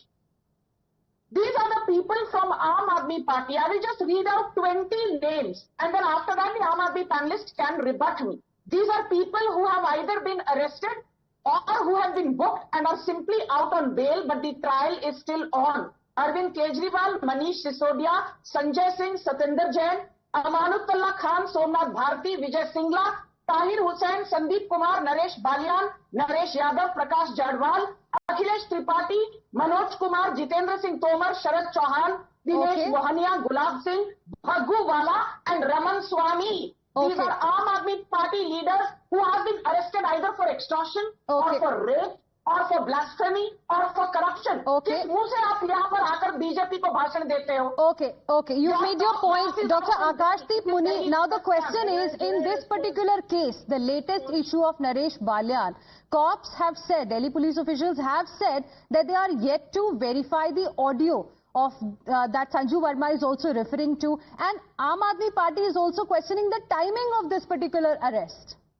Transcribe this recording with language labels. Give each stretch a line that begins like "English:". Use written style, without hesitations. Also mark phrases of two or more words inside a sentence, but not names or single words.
English: These are the people from Aam Aadmi Party. I will just read out 20 names, and then after that the Aam Aadmi panelists can rebut me. These are people who have either been arrested or who have been booked and are simply out on bail, but the trial is still on. Arvind Kejriwal, Manish Sisodia, Sanjay Singh, Satinder Jain, Amanatullah Khan, Somnath Bharti, Vijay Singla, Tahir Hussain, Sandeep Kumar, Naresh Balian, Naresh Yadav, Prakash Jadwal, Akhilesh Tripathi, Manoj Kumar, Jitendra Singh Tomar, Sharad Chauhan, Dinesh Okay. Mohania, Gulab Singh, Bhaggu Wala, and Raman Swamy. These Okay. are Aam Aadmi Party leaders who have been arrested either for extortion Okay. or for rape or for blasphemy or for corruption. Okay.
Hindi: किस मुंह से आप यहाँ पर आकर बीजेपी को भाषण देते हो?
English: Okay, okay. You've made your point. Dr. Akashdeep Muni, now the question is, in this particular case, the latest issue of Naresh Balian, cops have said, Delhi police officials have said that they are yet to verify the audio of that Sanju Verma is also referring to, and Aam Aadmi Party is also questioning the timing of this particular arrest.